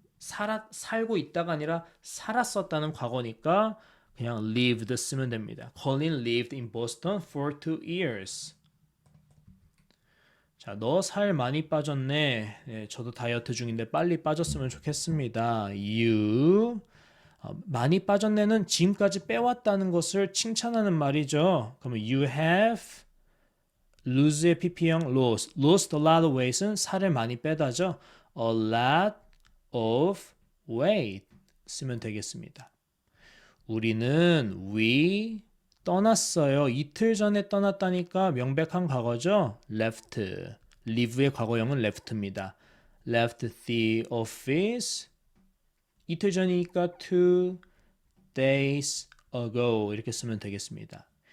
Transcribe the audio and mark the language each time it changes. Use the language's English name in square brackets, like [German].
[Korean] 살고 있다가 아니라 살았었다는 과거니까 그냥 lived 쓰면 됩니다. [English] Colin lived in Boston for 2 years. [Korean] 자, 너 살 많이 빠졌네. 네, 저도 다이어트 중인데 빨리 빠졌으면 좋겠습니다. You 많이 빠졌네는 지금까지 빼왔다는 것을 칭찬하는 말이죠. 그러면 [English] you have lose의 pp형 lost a lot of weight은 [Korean] 살을 많이 빼다죠. [English] a lot of weight [Korean] 쓰면 되겠습니다. 우리는 we 떠났어요. 이틀 전에 떠났다니까 명백한 과거죠. left live의 과거형은 left입니다. [English] left the office [Korean] 이틀 전이니까 [English] 2 days ago [Korean] 이렇게 쓰면 되겠습니다.